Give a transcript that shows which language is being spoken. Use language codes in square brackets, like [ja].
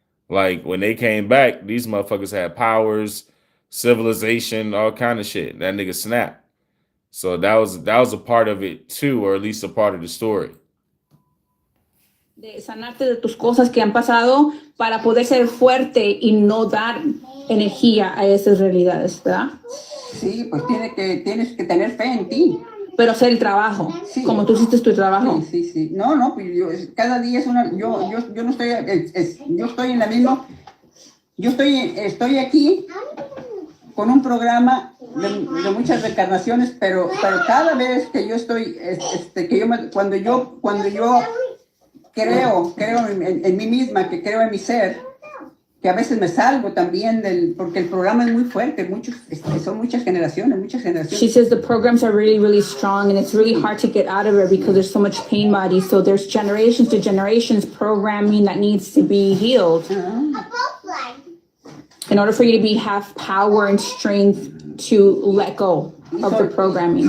[en] Like when they came back, these motherfuckers had powers, civilization, all kind of shit. That nigga snapped. So that was a part of it too, or at least a part of the story. [es] De sanarte de tus cosas que han pasado para poder ser fuerte y no dar energía a esas realidades, ¿verdad? Sí, pues tienes que tener fe en ti. Pero hacer el trabajo, sí. Como tú hiciste tu trabajo. Sí. No, pues cada día es una, yo no estoy, yo estoy en la misma, estoy aquí con un programa de muchas reencarnaciones, pero cada vez que yo estoy, cuando yo creo en mí misma, que creo en mi ser, que a veces me salgo también porque el programa es muy fuerte, son muchas generaciones. [en] She says the programs are really, really strong and it's really hard to get out of it because there's so much pain body. So there's generations to generations programming that needs to be healed. In order for you to have power and strength to let go of the programming.